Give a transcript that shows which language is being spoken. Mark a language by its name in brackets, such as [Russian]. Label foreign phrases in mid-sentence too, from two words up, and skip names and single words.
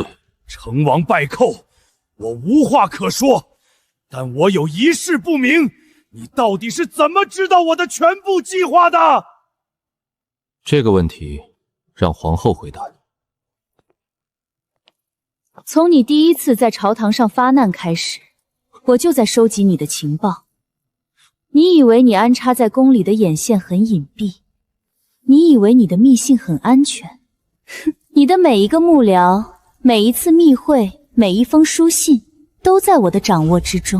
[Chinese] 成王敗寇，我無話可說，但我有一事不明，你到底是怎麼知道我的全部計劃的？這個問題讓皇後回答。從你第一次在朝堂上發難開始，我就在收集你的情報。你以為你安插在宮裡的眼線很隱蔽，你以為你的密信很安全，你的每一個幕僚，每一次密會，每一封書信，都在我的掌握之中。